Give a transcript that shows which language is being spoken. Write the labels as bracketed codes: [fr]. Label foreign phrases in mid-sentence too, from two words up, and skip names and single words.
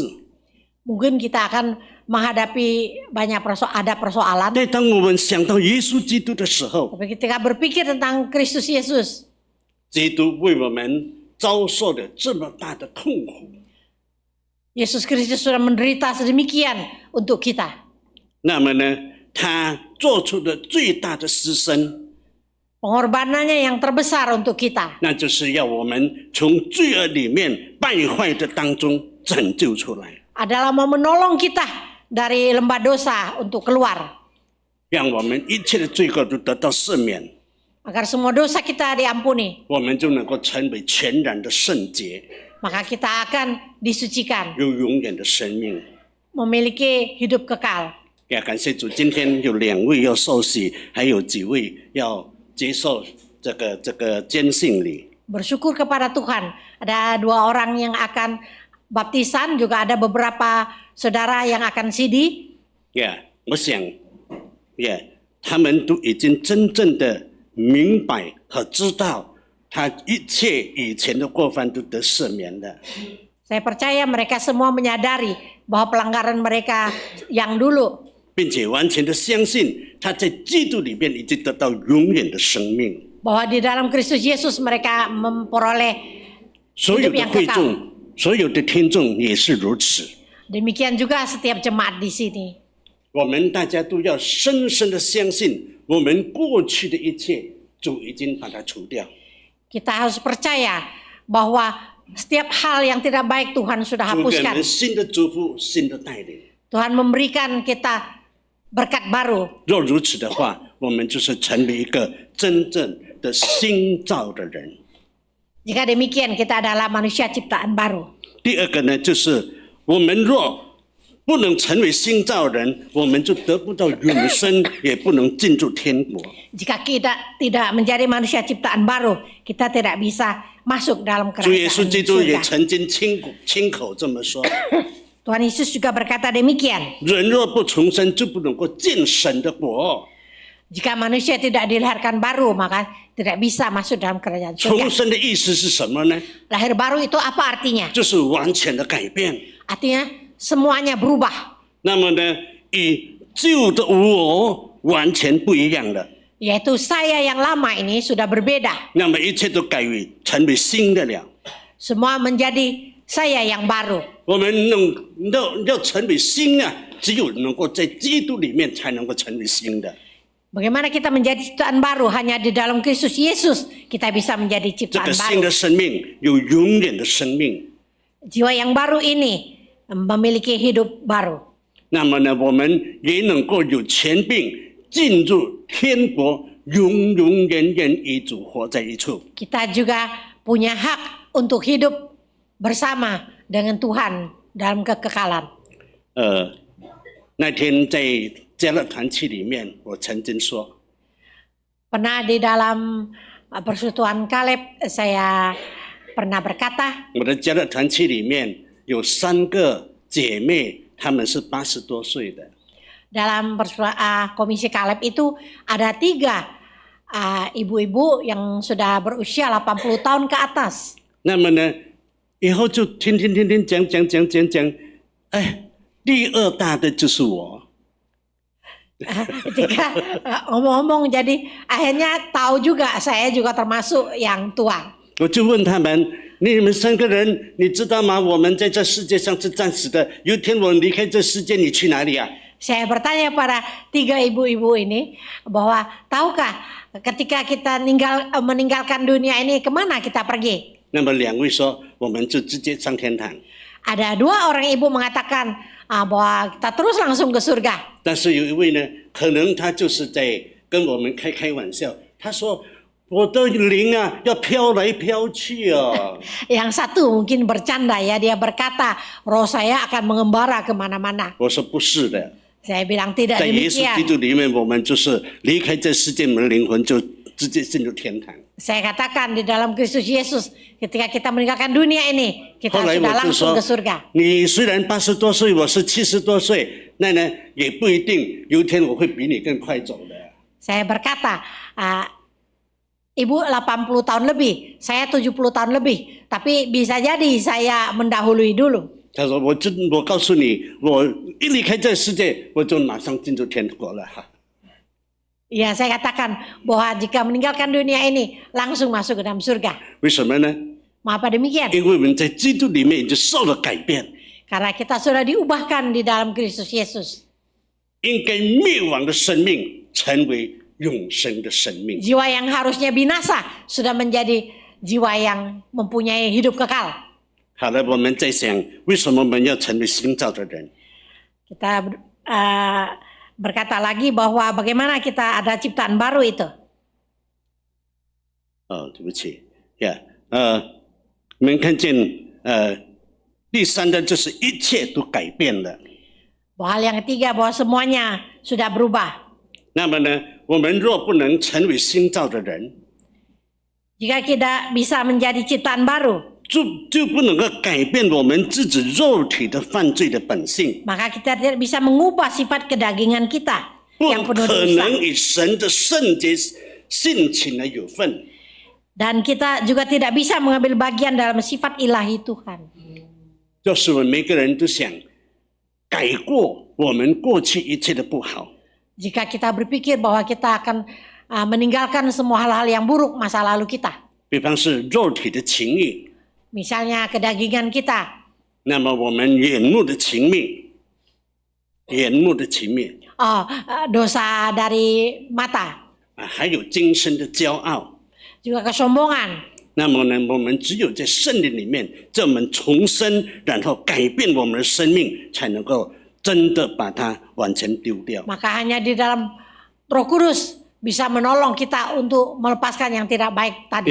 [id] Mungkin kita akan menghadapi banyak persoalan. [zh] 但当我们想到耶稣基督的时候， [id] Tapi ketika berpikir tentang Kristus Yesus, [zh] 基督为我们遭受了这么大的痛苦， [id] Yesus Kristus sudah menderita sedemikian untuk kita. [zh] 那么呢，他做出的最大的牺牲， [id] Pengorbanannya yang terbesar untuk kita [zh] 那就是要我们从罪恶里面败坏的当中拯救出来， [id] adalah mau menolong kita dari lembah dosa untuk keluar. [zh] 让我们一切的罪恶都得到赦免， [id] Agar semua dosa kita diampuni. [zh] 我们就能够成为全然的圣洁， [id] Maka kita akan disucikan, [zh] 有永远的生命。 [id] memiliki hidup kekal. [zh] 也感谢主，今天有2位要受洗，还有几位要接受这个坚信礼。 [id] Bersyukur kepada Tuhan. Ada 2 orang yang akan baptisan, juga ada beberapa saudara yang akan sidi. [zh] 我想，他们都已经真正的明白和知道，他一切以前的过犯都得赦免了。 [id] Saya percaya mereka semua menyadari bahwa pelanggaran mereka yang dulu, [zh] 并且完全的相信他在基督里面已经得到永远的生命。 [id] bahwa di dalam Kristus Yesus mereka memperoleh [zh] 所有 [id] hidup [zh] 的 [id] yang [zh] 会 [id] kekal. [zh] 众，所有的听众也是如此。 [id] Demikian juga setiap jemaat di sini. [zh] 我们大家都要深深的相信，我们过去的一切，主已经把它除掉。 [id] Kita harus percaya bahwa setiap hal yang tidak baik Tuhan sudah [zh] 主给我 [id] hapuskan. [zh] 们新的祝福，新的带领。 [id] Tuhan memberikan kita berkat baru. [zh] 若如此的话，我们就是成为一个真正的新造的人。 [id] Jika demikian kita adalah manusia ciptaan baru. [zh] 第二个呢，就是我们若不能成为新造人，我们就得不到永生，也不能进入天国。 [id] Jika kita tidak menjadi manusia ciptaan baru, kita tidak bisa masuk dalam [zh] 主耶稣 [id] kerajaan [zh] 基督也 [id] surga. [zh] 曾经亲口这么说： [id] Tuhan Yesus juga berkata demikian. [zh] 人若不重生，就不能够进神的国。 [id] Jika manusia tidak dilahirkan baru, maka tidak bisa masuk dalam kerajaan [zh] 重 [id] surga. [zh] 生的意思是什么呢？ [id] Lahir baru itu apa artinya? [zh] 就是完全的改变。 [id] Artinya semuanya berubah. [zh] 那么呢，与旧的我完全不一样了。 [id] Yaitu saya yang lama ini sudah berbeda. [zh] 那么一切都改为成为新的了。 [id] Semua menjadi saya yang baru. [zh] 我们要成为新啊，只有能够在基督里面才能够成为新的。 [id] Bagaimana kita menjadi ciptaan baru? Hanya di dalam Kristus Yesus kita bisa menjadi [zh] 这 [id] ciptaan [zh] 个新 [id] baru. [zh] 的生命有永远的生命。 [id] Jiwa yang baru ini memiliki hidup baru. [zh] 那么呢，我们也能够有权柄进入天国，永永远远与主活在一处。 [id] Kita juga punya hak untuk hidup bersama dengan Tuhan dalam kekekalan. [zh] 那天在加勒团契里面，我曾经说， [id] Pernah di dalam persekutuan Kaleb saya pernah berkata, [zh] 我的加勒团契里面有3个姐妹，她们是80多岁的。 [id] dalam komisi Kaleb itu ada 3 ibu-ibu yang sudah berusia 80 tahun ke atas. [zh] 那么呢，以后就听讲，哎，第2大的就是我。 [id] Ketika ngomong-ngomong jadi akhirnya tahu juga saya juga termasuk yang tua. [zh] 我就问他们：你们3个人，你知道吗？我们在这世界上是暂时的，有一天我离开这世界，你去哪里啊？ [id] Saya bertanya pada 3 ibu-ibu ini bahwa tahukah ketika kita meninggalkan dunia ini kemana kita pergi? [zh] 那么2位说，我们就直接上天堂。 [id] Ada 2 orang ibu mengatakan bahwa kita terus langsung ke surga. [zh] 但是有一位呢，可能他就是在跟我们开玩笑，他说：“我的灵啊，要飘来飘去啊。” [id] Yang satu mungkin bercanda ya, dia berkata roh saya akan mengembara kemana-mana. [zh] 我说不是的， [id] Saya bilang tidak [zh] 在耶稣基 [id] demikian. [zh] 督里面，我们就是离开这世界，我们的灵魂就直接进入天堂。 [id] Saya katakan di dalam Kristus Yesus ketika kita meninggalkan dunia ini kita [zh] 后来 [id] sudah [zh] 我就 [id] langsung [zh] 说 [id] ke surga.：“ [zh] 你虽然80多岁，我是70多岁，那呢也不一定，有一天我会比你更快走的。” [id] Saya berkata, Ibu 80 tahun lebih, saya 70 tahun lebih, tapi bisa jadi saya mendahului dulu. [zh] 他说：“我告诉你，我一离开这个世界，我就马上进入天国了。” [id] Ya, saya katakan bahwa jika meninggalkan dunia ini langsung masuk ke dalam surga. [zh] 为什么呢？ [id] Mengapa demikian? [zh] 因为我们在基督里面已经受了改变， [id] Karena kita sudah diubahkan di dalam Kristus Yesus. [zh] 应该灭亡的生命成为永生的生命。 [id] Jiwa yang harusnya binasa sudah menjadi jiwa yang mempunyai hidup kekal. [zh] 好了，我们在想，为什么我们要成为新造的人？ [id] Kita berkata lagi bahwa bagaimana kita ada ciptaan baru itu. [zh] 对不起，我们看见第3的就是一切都改变了。 [id] Bahwa hal yang ketiga bahwa semuanya sudah berubah. [zh] 那么呢，我们若不能成为新造的人， [id] Jika kita bisa menjadi ciptaan baru, [zh] 就不能够改变我们自己肉体的犯罪的本性， [id] maka kita tidak bisa mengubah sifat kedagingan kita [zh] 不 [id] yang penuh [zh] 可 [id] dosa. [zh] 能与神的圣洁性情的有份。 [id] Dan kita juga tidak bisa mengambil bagian dalam sifat ilahi Tuhan. [zh] 就是我们每个人都想改过我们过去一切的不好， [id] Jika kita berpikir bahwa kita akan meninggalkan semua hal-hal yang buruk masa lalu kita. [zh] 比方是肉体的情欲， [id] Misalnya kedagingan kita. [zh] 那么我们眼目的情欲， [id] Dosa dari mata. [zh] 还有今生的骄傲。 [id] Juga kesombongan. [zh] 那么呢，我们只有在圣灵里面，在我们重生，然后改变我们的生命，才能够真的把它完全丢掉。 [id] Maka hanya di dalam Roh Kudus bisa menolong kita untuk melepaskan yang tidak baik tadi.